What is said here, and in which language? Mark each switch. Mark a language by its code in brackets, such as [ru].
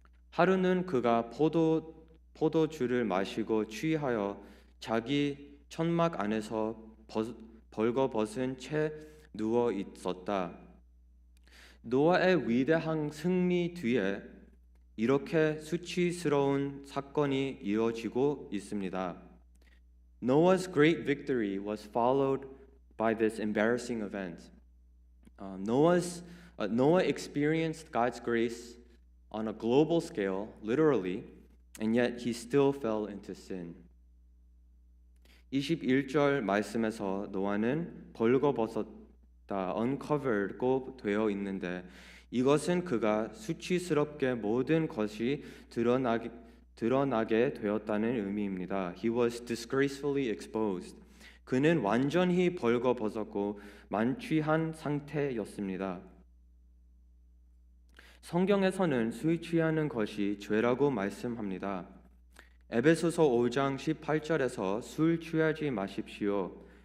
[ko] 하루는 그가 포도주를 마시고 취하여 자기 천막 안에서 벌거벗은 채 누워 있었다. 노아의 위대한 승리 뒤에 이렇게 수치스러운 사건이 이어지고 있습니다. [en] Noah's great victory was followed by this embarrassing event. Noah experienced God's grace on a global scale, literally, and yet he still fell into sin. [ko] 21절 말씀에서 노아는 벌거벗었다, uncovered고 되어 있는데 이것은 그가 수치스럽게 모든 것이 드러나게 되었다는 의미입니다. [en] He was disgracefully exposed. [ko] 그는 완전히 벌거벗었고 만취한 상태였습니다. 성경에서는 술 취하는 것이 죄라고 말씀합니다. 에베소서 5장 18절에서 술 취하지 마십시오.